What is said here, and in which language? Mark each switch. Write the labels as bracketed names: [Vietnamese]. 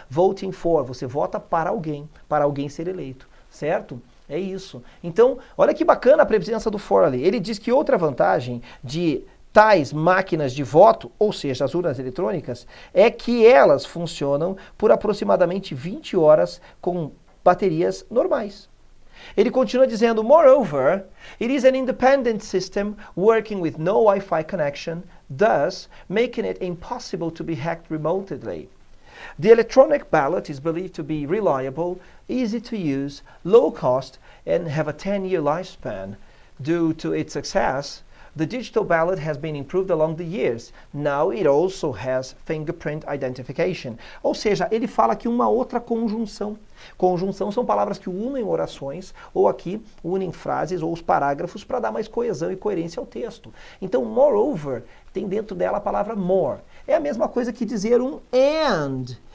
[Portuguese] Voting for, você vota para alguém ser eleito, certo? É isso. Então, olha que bacana a presença do for ali. Ele diz que outra vantagem de tais máquinas de voto, ou seja, as urnas eletrônicas, é que elas funcionam por aproximadamente 20 horas com baterias normais. Ele continua dizendo, [English] moreover, it is an independent system working with no Wi-Fi connection, thus making it impossible to be hacked remotely. The electronic ballot is believed to be reliable, easy to use, low cost, and have a 10-year lifespan. Due to its success, the digital ballot has been improved along the years. Now it also has fingerprint identification. [Portuguese] Ou seja, ele fala aqui uma outra conjunção. Conjunção são palavras que unem orações, ou aqui unem frases ou os parágrafos para dar mais coesão e coerência ao texto. Então, moreover, tem dentro dela a palavra more. É a mesma coisa que dizer um and.